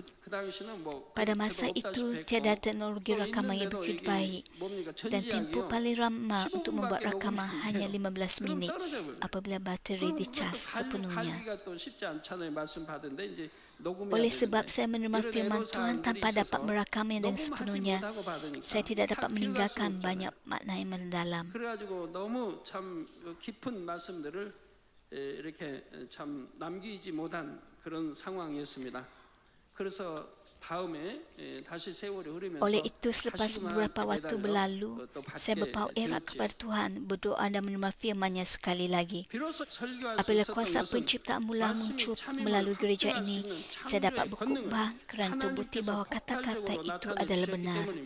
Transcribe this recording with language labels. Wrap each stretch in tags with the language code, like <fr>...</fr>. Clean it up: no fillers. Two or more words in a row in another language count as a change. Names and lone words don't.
<ms>Pada masa itu, tiada teknologi rakaman yang begitu baik dan tempoh paling ramah untuk membuat rakaman hanya 15 minit apabila bateri dicas sepenuhnya. Oleh sebab saya menerima firman Tuhan tanpa dapat merakamnya dengan sepenuhnya, saya tidak dapat meninggalkan banyak makna yang mendalam.</ms> <ko>그래가지고 너무 참 깊은 말씀들을 이렇게 참 남기지 못한 그런 상황이었습니다. 그래서 다음에 다시 세월이 흐르면서</ko> <ms>Oleh itu, selepas beberapa waktu berlalu, saya berpaut erat kepada Tuhan, berdoa dan menerima firman-Nya sekali lagi. Apabila kuasa penciptaan mula muncul melalui gereja ini, saya dapat berkhutbah kerana terbukti bahawa kata-kata itu adalah benar.</ms>